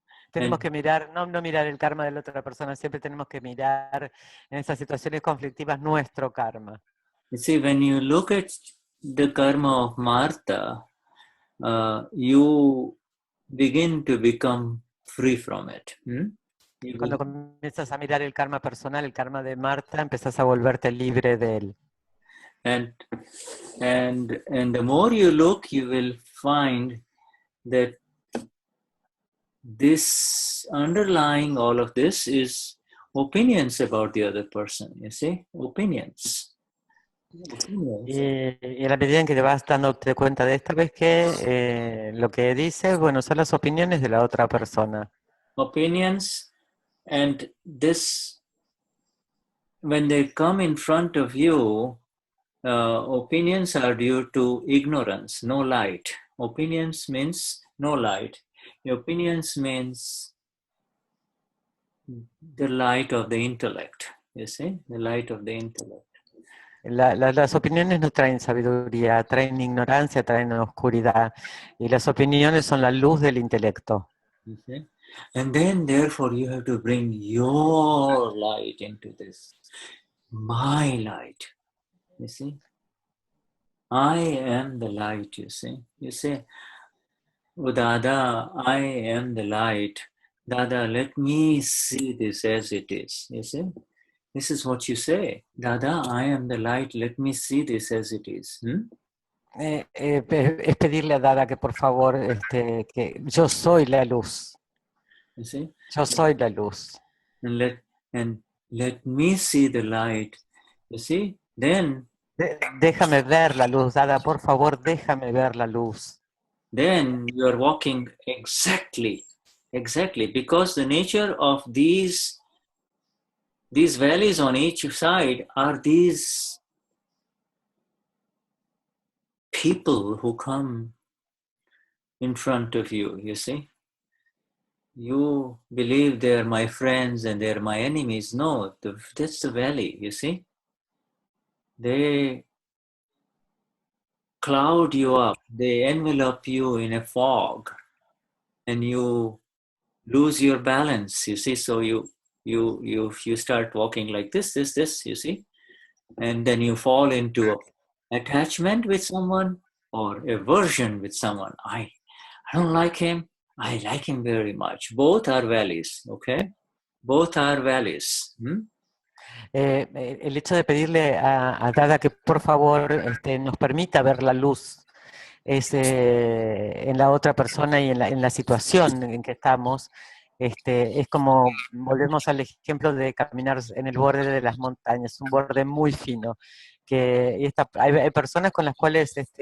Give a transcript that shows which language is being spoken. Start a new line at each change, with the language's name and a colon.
Spanish: tenemos que mirar, no mirar el karma de la otra persona, siempre tenemos que mirar en esas situaciones conflictivas nuestro karma.
English: you see, when you look at the karma of Martha, you begin to become free from it.
Spanish: Cuando comienzas a mirar el karma personal, el karma de Marta, empezás a volverte libre de él.
English: And the more you look, you will find that this underlying all of this is opinions about the other person, you see, opinions.
Spanish: Y a la medida en que te vas dándote cuenta de esta vez que lo que dice, bueno, son las opiniones de la otra persona.
English: Opinions, and this, when they come in front of you, opinions are due to ignorance, no light. Opinions means no light. Opinions means the light of the intellect, you see, the light of the intellect.
Spanish: Las opiniones no traen sabiduría, traen ignorancia, traen oscuridad. Y las opiniones son la luz del intelecto.
English: You see? And then, therefore, you have to bring your light into this. My light, you see. I am the light, you see. You say, oh, Dada, I am the light. Dada, let me see this as it is, you see. This is what you say. Dada, I am the light. Let me see this as it is.
Spanish: Es pedirle a Dada que por favor, que yo soy la luz.
English: You see?
Spanish: Yo soy la luz.
English: And let me see the light. You see? Then
Spanish: Déjame ver la luz, Dada, por favor, déjame ver la luz.
English: you are walking exactly, because the nature of these valleys on each side are these people who come in front of you, you see. You believe they're my friends and they're my enemies. No, that's the valley, you see. They cloud you up, they envelop you in a fog, and you lose your balance, you see. So you start walking like this, you see, and then you fall into attachment with someone or aversion with someone. I don't like him, I like him very much. Both are valleys, okay? Both are valleys.
Spanish: El hecho de pedirle a Dada que por favor nos permita ver la luz en la otra persona y en la situación en que estamos, es como, volvemos al ejemplo de caminar en el borde de las montañas, un borde muy fino, hay personas con las cuales